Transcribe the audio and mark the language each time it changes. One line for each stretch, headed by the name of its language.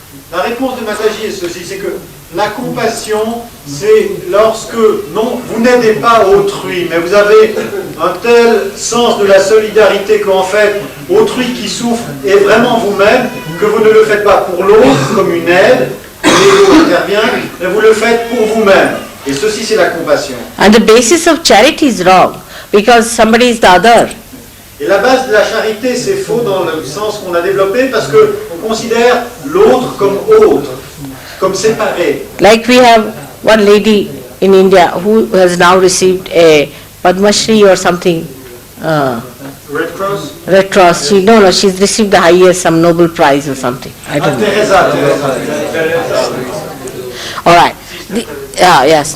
French: La réponse de Mataji est ceci, c'est que la compassion, c'est lorsque, non, vous n'aidez pas autrui, mais vous avez un tel sens de la solidarité qu'en fait, autrui qui souffre est vraiment vous-même, que vous ne le faites pas pour l'autre comme une aide, l'ego intervient, mais vous le faites pour vous-même. Et ceci, c'est la compassion.
English: And the basis of charity is wrong, because somebody is the other.
French: Et la base de la charité, c'est faux dans le sens qu'on a développé, parce qu'on considère l'autre comme autre, comme séparé.
English: Like we have one lady in India who has now received a Padma Shri or something. Red Cross? Red Cross. She's received the highest, some Nobel Prize or something. I don't know. Teresa. All right. Yes.